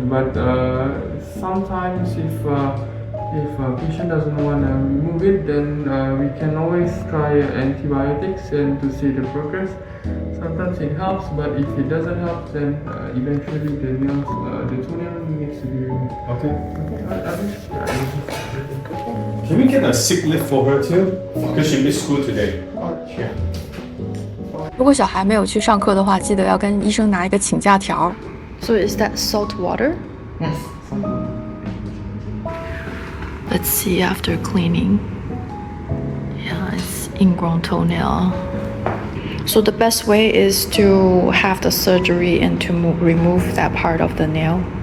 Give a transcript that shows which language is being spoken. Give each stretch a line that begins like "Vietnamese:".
English: But sometimes if a patient doesn't want to remove it, then we can always try antibiotics and to see the progress. Sometimes it helps, but if it doesn't help, then eventually the toenail needs to be removed. Okay. Okay. Can we get a sick leave for her too? Because she missed school today. Sure.
Chinese: 如果小孩没有去上课的话，记得要跟医生拿一个请假条。
English: So is that salt water? Yes. Let's see after cleaning. Yeah, it's ingrown toenail. So the best way is to have the surgery and to remove that part of the nail?